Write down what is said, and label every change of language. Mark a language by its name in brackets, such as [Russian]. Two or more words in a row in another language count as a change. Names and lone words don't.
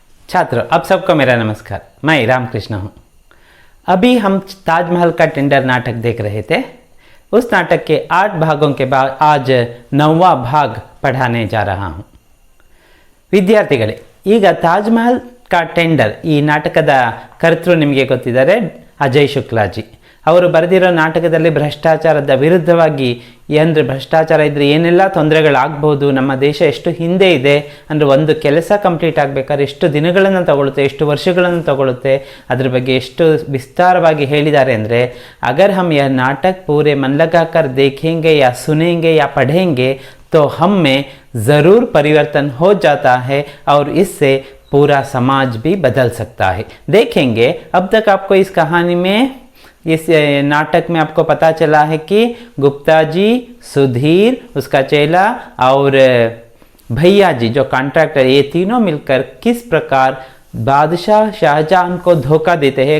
[Hindi] छात्रों, आप सबको मेरा नमस्कार। मैं रामकृष्ण हूँ। अभी हम ताजमहल का टेंडर नाटक देख रहे थे। उस नाटक के 8 भागों के बाद आज 9वां भाग पढ़ाने जा रहा हूँ। [Kannada] ವಿದ್ಯಾರ್ಥಿಗಳೇ, ಈಗ ತಾಜ್ಮಹಲ್ ಕಾ ಟೆಂಡರ್ ಈ ನಾಟಕದ ಕರ್ತೃ ನಿಮಗೆ ಗೊತ್ತಿದ್ದಾರೆ, ಅಜಯ್ ಶುಕ್ಲಾಜಿ ಅವರು ಬರೆದಿರೋ ನಾಟಕದಲ್ಲಿ ಭ್ರಷ್ಟಾಚಾರದ ವಿರುದ್ಧವಾಗಿ ಅಂದರೆ ಭ್ರಷ್ಟಾಚಾರ ಇದ್ದರೆ ಏನೆಲ್ಲ ತೊಂದರೆಗಳಾಗ್ಬೋದು, ನಮ್ಮ ದೇಶ ಎಷ್ಟು ಹಿಂದೆ ಇದೆ ಅಂದರೆ ಒಂದು ಕೆಲಸ ಕಂಪ್ಲೀಟ್ ಆಗಬೇಕಾದ್ರೆ ಎಷ್ಟು ದಿನಗಳನ್ನು ತಗೊಳುತ್ತೆ, ಎಷ್ಟು ವರ್ಷಗಳನ್ನು ತಗೊಳುತ್ತೆ, ಅದ್ರ ಬಗ್ಗೆ ಎಷ್ಟು ವಿಸ್ತಾರವಾಗಿ ಹೇಳಿದ್ದಾರೆ ಅಂದರೆ [Hindi] अगर हम यह नाटक पूरे मन लगाकर देखेंगे या सुनेंगे या पढ़ेंगे तो हम में ज़रूर परिवर्तन हो जाता है और इससे पूरा समाज भी बदल सकता है। देखेंगे अब तक आपको इस कहानी में, इस नाटक में आपको पता चला है कि गुप्ता जी, सुधीर उसका चेला और भैया जी जो कॉन्ट्रैक्टर, ये तीनों मिलकर किस प्रकार बादशाह शाहजहां को धोखा देते हैं।